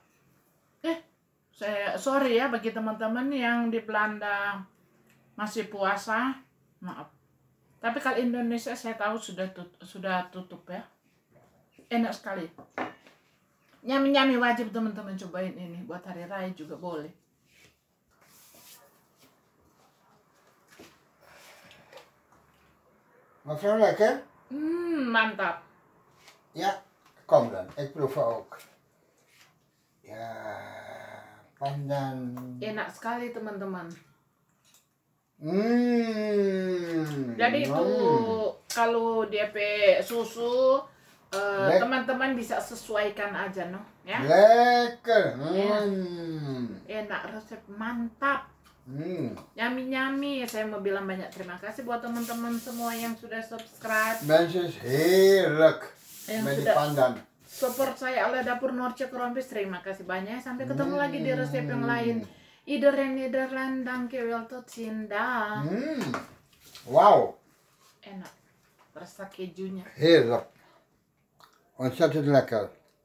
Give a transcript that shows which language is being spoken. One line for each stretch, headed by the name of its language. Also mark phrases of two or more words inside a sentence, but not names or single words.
Indonesian: Sorry ya bagi teman-teman yang di Belanda masih puasa, maaf. Tapi kalau Indonesia saya tahu sudah tutup ya. Enak sekali. Nyami-nyami wajib teman-teman cobain ini, buat hari raya juga boleh.
Dutch: Wat zo lekker?
Indonesian: Mantap.
Dutch: Ja, kom dan. Ik proef ook. Ja,
Indonesian: pandan. Enak sekali teman-teman. Jadi itu kalau DP susu teman-teman bisa sesuaikan aja no ya.
Dutch: Lekker.
Indonesian: Enak, resep mantap. Nyami-nyami. Saya mau bilang banyak terima kasih buat teman-teman semua yang sudah subscribe.
Dutch: Mensen is heerlijk met die pandan.
Indonesian: Support saya oleh Dapur Noortje Krompis. Terima kasih banyak. Sampai ketemu lagi di resep yang lain.
Dutch: Iedereen Nederland, dankjewel, tot ziens. Wauw.
Indonesian: Enak. Rasa kejunya.
Dutch: Heerlijk. Ontzettend lekker.